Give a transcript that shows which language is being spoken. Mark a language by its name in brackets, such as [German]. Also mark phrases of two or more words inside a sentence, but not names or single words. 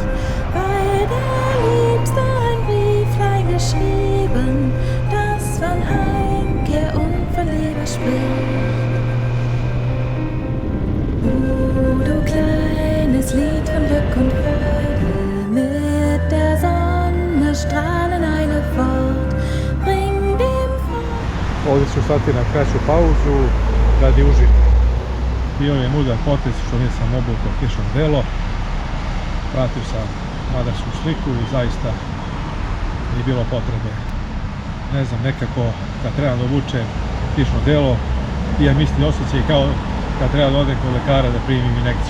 [German] Weil der Liebste ein Brieflein geschrieben, das von Heimkehr und von Liebe spricht. Du kleines Lied von Glück und Freude, mit der Sonne strahlen eine fort, bring dem [Serbian] Ovdje ću stati na kraću pauzu radi užitka. Bio je mudar potez što nisam obukao kišno delo. Pratio sam madarsku sliku i zaista nije bilo potrebe. Ne znam, nekako kad treba da obučem kišno delo, imam isti osjećaj kao kad treba da odem kod lekara da primim injekciju.